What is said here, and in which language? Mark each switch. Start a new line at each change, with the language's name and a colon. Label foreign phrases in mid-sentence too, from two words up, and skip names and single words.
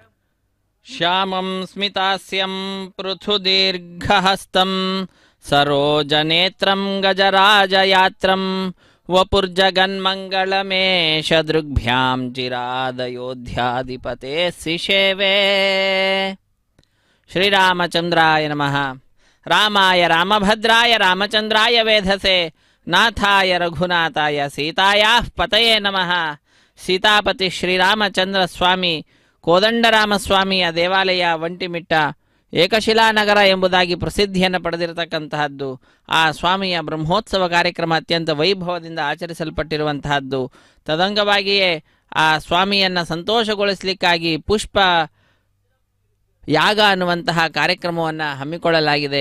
Sanskrit: శ్యామం స్మితాస్యం పృథుదీర్ఘహస్తం సరోజనేత్రం గజరాజయాత్రం వపుర్జగన్మంగళమేష దృగ్భ్యాం చిరాదయోధ్యాధిపతే శిషేవే. శ్రీరామచంద్రాయ నమః. రామాయ రామభద్రాయ రామచంద్రాయ వేధసే నాథాయ రఘునాథాయ సీతాయాః పతయే నమః.
Kannada: సీతాపతి శ్రీరాಮಚಂದ್ರ ಸ್ವಾಮಿ ಕೋದಂಡರಾಮಸ್ವಾಮಿಯ ದೇವಾಲಯ ಒಂಟಿಮಿಟ್ಟ ಏಕಶಿಲಾನಗರ ಎಂಬುದಾಗಿ ಪ್ರಸಿದ್ಧಿಯನ್ನು ಪಡೆದಿರತಕ್ಕಂತಹದ್ದು. ಆ ಸ್ವಾಮಿಯ ಬ್ರಹ್ಮೋತ್ಸವ ಕಾರ್ಯಕ್ರಮ ಅತ್ಯಂತ ವೈಭವದಿಂದ ಆಚರಿಸಲ್ಪಟ್ಟಿರುವಂತಹದ್ದು. ತದಂಗವಾಗಿಯೇ ಆ ಸ್ವಾಮಿಯನ್ನು ಸಂತೋಷಗೊಳಿಸಲಿಕ್ಕಾಗಿ ಪುಷ್ಪ ಯಾಗ ಅನ್ನುವಂತಹ ಕಾರ್ಯಕ್ರಮವನ್ನು ಹಮ್ಮಿಕೊಳ್ಳಲಾಗಿದೆ.